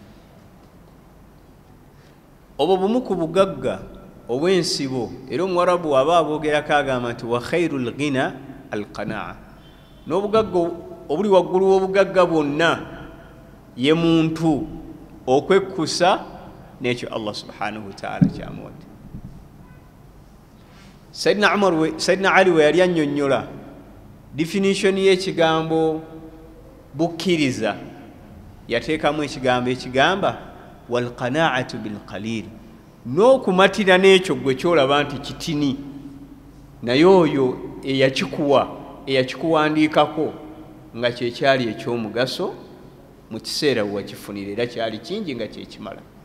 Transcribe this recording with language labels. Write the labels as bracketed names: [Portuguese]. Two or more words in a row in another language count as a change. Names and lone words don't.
[Ganda] Obwo bumu ku bugagga obw'ensibo, era Omwarabu aba aboogerako agamba nti [Arabic] وخير الغنى القناعة, [Ganda] n'obugagga obuli waggulu w'obugagga bwonna ye muntu okwekkusa n'ekyo Allah [Arabic] سبحانه وتعالى [Ganda] kyamuwadde. Sayyidina Ali we yali annyonnyola definition y'ekigambo bukkiriza, yateekamu ekigambo ekigamba [Arabic] والقناعة بالقليل, [Ganda] n'okumatira n'ekyo gwe kyolaba nti kitini, naye oyo eyakikuwandiikako nga kyekyali ekyomugaso mu kiseera we wakifunira, era kyali kingi nga kyekimala.